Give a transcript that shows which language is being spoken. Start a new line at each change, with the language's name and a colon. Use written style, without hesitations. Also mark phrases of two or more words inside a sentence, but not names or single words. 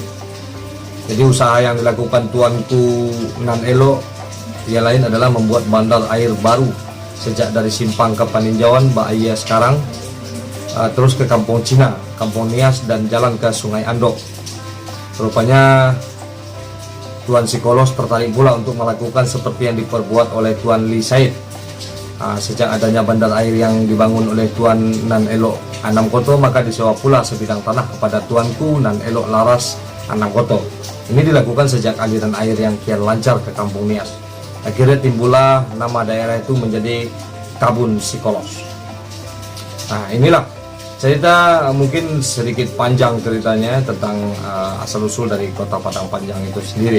Indonesian: Jadi usaha yang dilakukan Tuanku Nan Elok yang lain adalah membuat bandar air baru sejak dari Simpang ke Paninjauan, Baaya sekarang, terus ke Kampung Cina, Kampung Nias, dan jalan ke Sungai Andok. Rupanya Tuan Sikolos tertarik pula untuk melakukan seperti yang diperbuat oleh Tuan Li Said. Sejak adanya bandar air yang dibangun oleh Tuan Nan Elok Anam Koto, maka disewa pula sebidang tanah kepada Tuanku Nan Elok Laras Anam Koto. Ini dilakukan sejak aliran air yang kian lancar ke Kampung Nias. Akhirnya timbullah nama daerah itu menjadi Kabun Sikolos. Nah, inilah cerita, mungkin sedikit panjang ceritanya tentang asal-usul dari kota Padang Panjang itu sendiri.